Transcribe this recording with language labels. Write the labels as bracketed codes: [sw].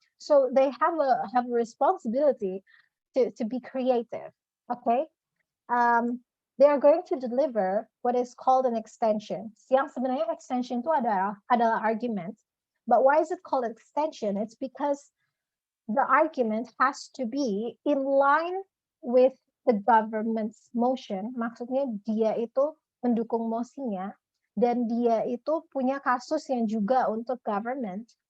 [en] So they have a responsibility to be creative, okay? They are going to deliver what is called an extension. [id] Yang sebenarnya extension itu adalah argument. [en] But why is it called extension? It's because the argument has to be in line with the government's motion. [id] Maksudnya dia itu mendukung mosinya dan dia itu punya kasus yang juga untuk government.